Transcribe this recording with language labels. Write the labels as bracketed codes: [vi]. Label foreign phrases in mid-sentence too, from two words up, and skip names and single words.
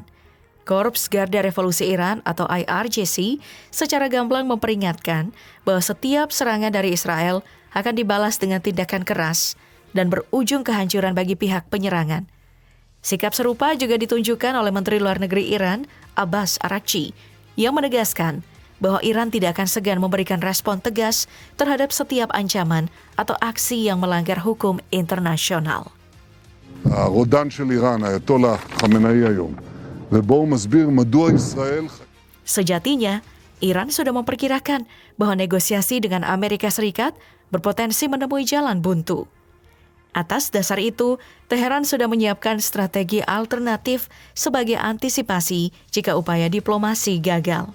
[id] Korps Garda Revolusi Iran atau IRGC secara gamblang memperingatkan bahwa setiap serangan dari Israel akan dibalas dengan tindakan keras dan berujung kehancuran bagi pihak penyerangan. Sikap serupa juga ditunjukkan oleh Menteri Luar Negeri Iran, Abbas Araghchi, yang menegaskan bahwa Iran tidak akan segan memberikan respon tegas terhadap setiap ancaman atau aksi yang melanggar hukum internasional. [he] הרודן של איראן, האייתולה חמינאי היום, ובו הוא מסביר מדוע ישראל... [id] Sejatinya, Iran sudah memperkirakan bahwa negosiasi dengan Amerika Serikat berpotensi menemui jalan buntu. Atas dasar itu, Teheran sudah menyiapkan strategi alternatif sebagai antisipasi jika upaya diplomasi gagal.